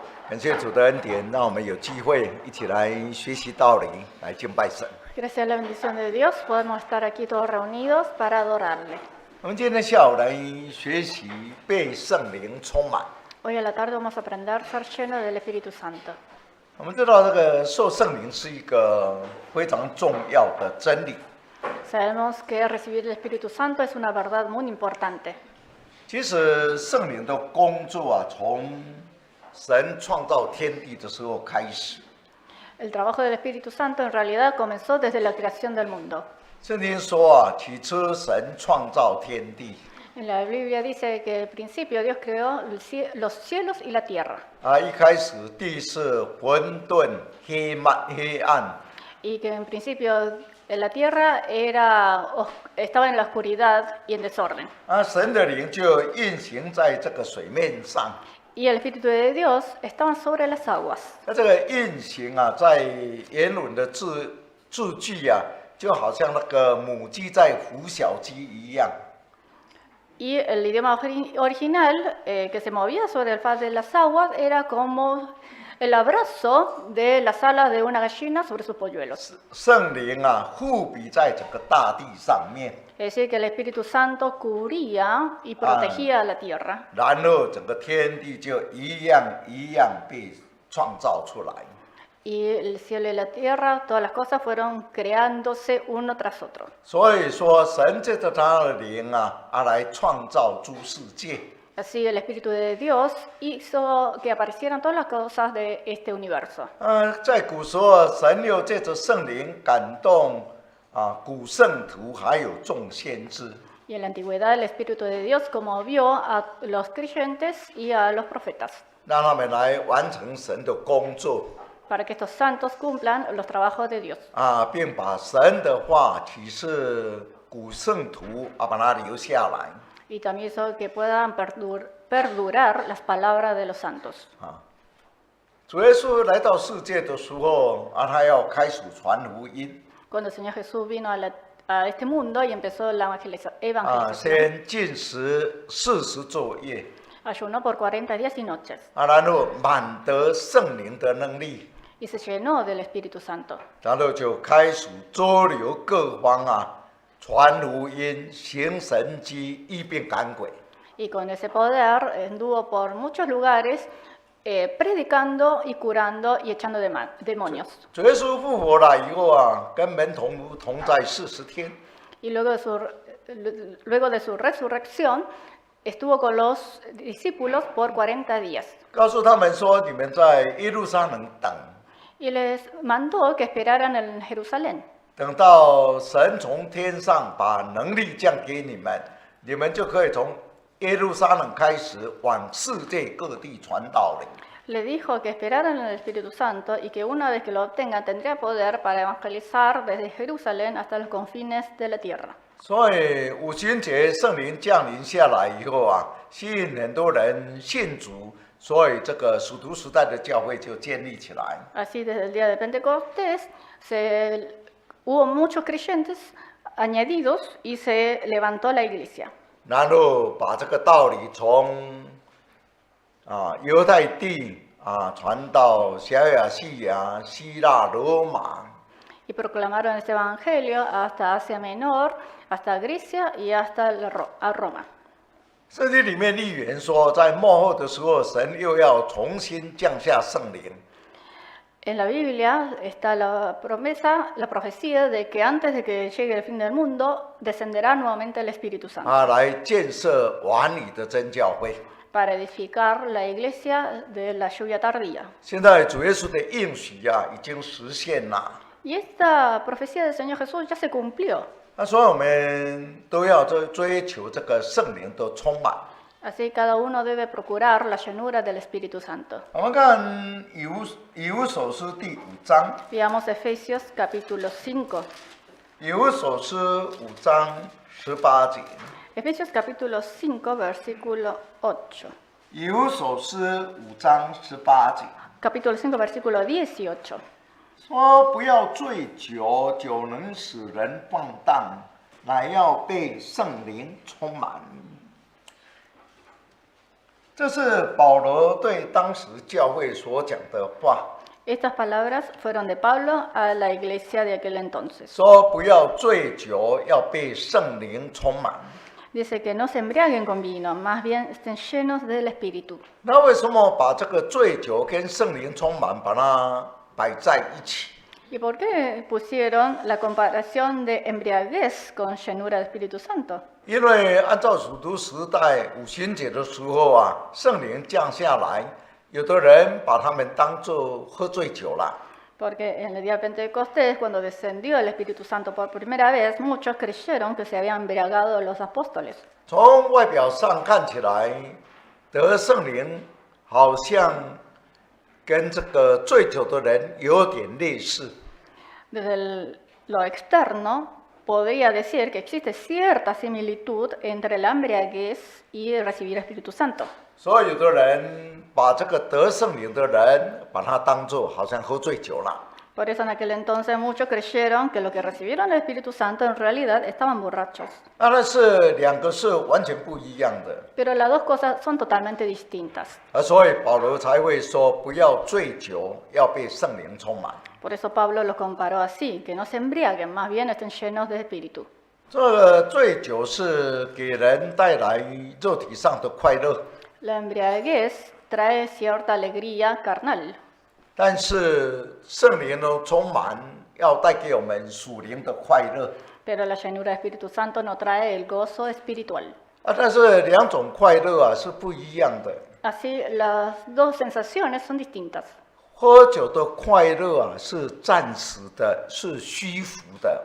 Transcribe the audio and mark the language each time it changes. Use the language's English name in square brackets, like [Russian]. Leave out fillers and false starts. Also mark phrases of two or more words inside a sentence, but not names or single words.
[Chinese] 感谢主的恩典，让我们有机会一起来学习道理，来敬拜神。 [Spanish] Gracias a la bendición de Dios podemos estar aquí todos reunidos para adorarle. [Chinese] 我们今天下午来学习被圣灵充满。 [Spanish] Hoy a la tarde vamos a aprender a ser lleno del Espíritu Santo. [Chinese] 我们知道这个受圣灵是一个非常重要的真理。 [Spanish] Sabemos que recibir el Espíritu Santo es una verdad muy importante. [Chinese] 其实圣灵的工作从神创造天地的时候开始。 [Spanish] El trabajo del Espíritu Santo en realidad comenzó desde la creación del mundo. [Chinese] 圣经说起初神创造天地。 [Spanish] En la Biblia dice que al principio Dios creó los cielos y la tierra. [Chinese] 一开始地是混沌黑暗。 [Spanish] Y que en principio la tierra estaba en la oscuridad y en desorden. [Chinese] 神的灵就运行在这个水面上。 [Spanish] Y el Espíritu de Dios estaba sobre las aguas. [Chinese] 那这个运行在原文的字句就好像那个母鸡在孵小鸡一样。 [Spanish] Y el idioma original que se movía sobre el faz de las aguas era como el abrazo de las alas de una gallina sobre sus polluelos. [Chinese] 圣灵护庇在整个大地上面。 [Spanish] Es decir, que el Espíritu Santo cubría y protegía la tierra. [Chinese] 然后整个天地就一样一样被创造出来。 [Spanish] Y el cielo y la tierra, todas las cosas fueron creándose uno tras otro. [Chinese] 所以说，神借着他的灵来创造诸世界。 [Spanish] Así el Espíritu de Dios hizo que aparecieran todas las cosas de este universo. [Chinese] 在古时候，神又借着圣灵感动古圣徒还有众先知。 [Spanish] Y en la antigüedad el Espíritu de Dios conmovió a los creyentes y a los profetas. [Chinese] 让他们来完成神的工作。 [Spanish] Para que estos santos cumplan los trabajos de Dios. [Chinese] 并把神的话启示古圣徒把它留下来。 [Spanish] Y también hizo que puedan perdurar las palabras de los santos. [Chinese] 主耶稣来到世界的时候他要开始传福音。 [Spanish] Cuando el Señor Jesús vino a este mundo y empezó la evangelización. [Chinese] 先禁食40昼夜。 [Spanish] Ayunó por 40 días y noches. [Chinese] 然后满得圣灵的能力。 [Spanish] Y se llenó del Espíritu Santo. [Chinese] 然后就开始周流各方传福音、行神迹、医病赶鬼。 [Spanish] Y con ese poder anduvo por muchos lugares predicando y curando y echando demonios. [Chinese] 主耶稣复活了以后跟门徒同在40天。 [Spanish] Y luego de su resurrección estuvo con los discípulos por 40 días. [Chinese] 告诉他们说：“你们在耶路撒冷等。” [Spanish] Y les mandó que esperaran en Jerusalén. [Chinese] 等到神从天上把能力降给你们，你们就可以从耶路撒冷开始往世界各地传道了。 [Spanish] Le dijo que esperaran en el Espíritu Santo y que una vez que lo obtengan tendría poder para evangelizar desde Jerusalén hasta los confines de la tierra. [Chinese] 所以五旬节圣灵降临下来以后吸引很多人信主，所以这个使徒时代的教会就建立起来。 [Spanish] Así desde el día de Pentecostés hubo muchos creyentes añadidos y se levantó la iglesia. [Chinese] 然后把这个道理从犹太地传到小亚细亚、希腊、罗马。 [Spanish] Y proclamaron este evangelio hasta Asia Menor, hasta Grecia y hasta Roma. [Chinese] 圣经里面预言说，在末后的时候，神又要重新降下圣灵。 [Spanish] En la Biblia está la profecía de que antes de que llegue el fin del mundo, descenderá nuevamente el Espíritu Santo. [Chinese] 来建设完理的真教会。 [Spanish] Para edificar la iglesia de la lluvia tardía. [Chinese] 现在主耶稣的应许已经实现了。 [Spanish] Y esta profecía del Señor Jesús ya se cumplió. [Chinese] 所以我们都要追求这个圣灵的充满。 [Spanish] Así cada uno debe procurar la llenura del Espíritu Santo. [Chinese] 我们看以弗所书第5章。 [Spanish] Veamos Efesios capítulo 5. [Chinese] 以弗所书5章18节。 [Spanish] Efesios capítulo 5 versículo 8. [Chinese] 以弗所书5章18节。 [Spanish] Capítulo 5 versículo 18. [Chinese] 说不要醉酒，酒能使人放荡，乃要被圣灵充满。这是保罗对当时教会所讲的话， [Spanish] Estas palabras fueron de Pablo a la iglesia de aquel entonces. [Chinese] 说不要醉酒，要被圣灵充满。 [Spanish] Dice que no se embriaguen con vino, más bien estén llenos del Espíritu. [Chinese] 那为什么把这个醉酒跟圣灵充满把它摆在一起？ [Spanish] ¿Y por qué pusieron la comparación de embriaguez con llenura del Espíritu Santo? [Chinese] 因为按照主徒时代五旬节的时候啊，圣灵降下来，有的人把他们当作喝醉酒了。 [Spanish] Porque en el día de Pentecostés, cuando descendió el Espíritu Santo por primera vez, muchos creyeron que se habían embriagado los apóstoles. [Chinese] 从外表上看起来，得圣灵好像跟这个醉酒的人有点类似。 [Spanish] Desde lo externo, podría decir que existe cierta similitud entre la embriaguez y recibir el Espíritu Santo. [Chinese] 所以有的人把这个得圣灵的人，把他当作好像喝醉酒了。 [Spanish] Por eso en aquel entonces muchos creyeron que los que recibieron el Espíritu Santo en realidad estaban borrachos. [Chinese] 但是两个是完全不一样的， [Spanish] Pero las dos cosas son totalmente distintas. [Chinese] 所以保罗才会说不要醉酒，要被圣灵充满。 [Spanish] Por eso Pablo los comparó así, que no se embriaguen, más bien estén llenos de Espíritu. [Chinese] 这个醉酒是给人带来肉体上的快乐， [Spanish] La embriaguez trae cierta alegría carnal, [Chinese] 但是圣灵的充满要带给我们属灵的快乐。 [Spanish] pero la llenura del Espíritu Santo no trae el gozo espiritual. [Chinese] 但是两种快乐啊是不一样的。 [Spanish] Así, las dos sensaciones son distintas. [Chinese] 喝酒的快乐啊是暂时的，是虚浮的，